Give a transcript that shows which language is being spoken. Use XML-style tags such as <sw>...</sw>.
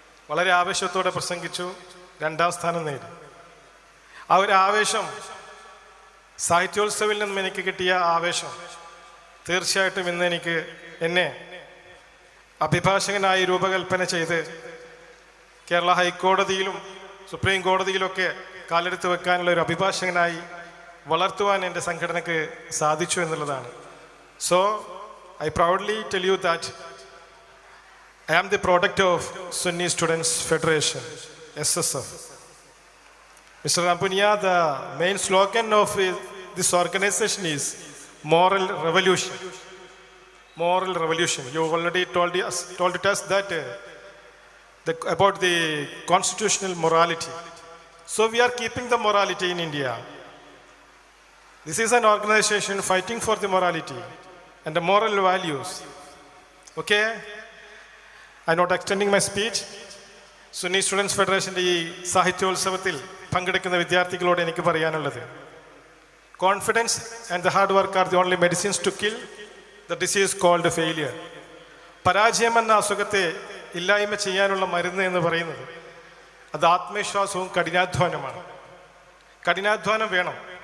<ml>വളരെ ആവേശത്തോടെ പ്രസംഗിച്ചു, 2ാം സ്ഥാനം നേടി. ആ ഒരു ആവേശം, സാഹിത്യോത്സവിൽ നിന്നും എനിക്ക് കിട്ടിയ ആവേശം തീർച്ചയായിട്ടും ഇന്ന് എന്നെ അഭിഭാഷകനായി രൂപകൽപ്പന ചെയ്ത് കേരള ഹൈക്കോടതിയിലും സുപ്രീം കോടതിയിലൊക്കെ കാലെടുത്ത് വെക്കാനുള്ള ഒരു അഭിഭാഷകനായി വളർത്തുവാൻ എൻ്റെ സംഘടനയ്ക്ക് സാധിച്ചു എന്നുള്ളതാണ്.</ml> <en>So I proudly tell you that I am the product of Sunni Students Federation, SSF. Mr. Rampunia, the main slogan of this organization is moral revolution. Moral revolution. You already told us that about the constitutional morality. So we are keeping the morality in India. This is an organization fighting for the morality and the moral values. Okay? I'm not extending my speech.</en> <ml>Sunni students ഫെഡറേഷൻ്റെ ഈ സാഹിത്യോത്സവത്തിൽ പങ്കെടുക്കുന്ന വിദ്യാർത്ഥികളോട് എനിക്ക് പറയാനുള്ളത്,</ml> <en>Confidence and the hard work are the only medicines to kill the disease called failure.</en> <ml>പരാജയം എന്ന അസുഖത്തെ ഇല്ലായ്മ ചെയ്യാനുള്ള മരുന്ന് എന്ന് പറയുന്നത് അത് ആത്മവിശ്വാസവും കഠിനാധ്വാനമാണ്. കഠിനാധ്വാനം വേണം.</ml>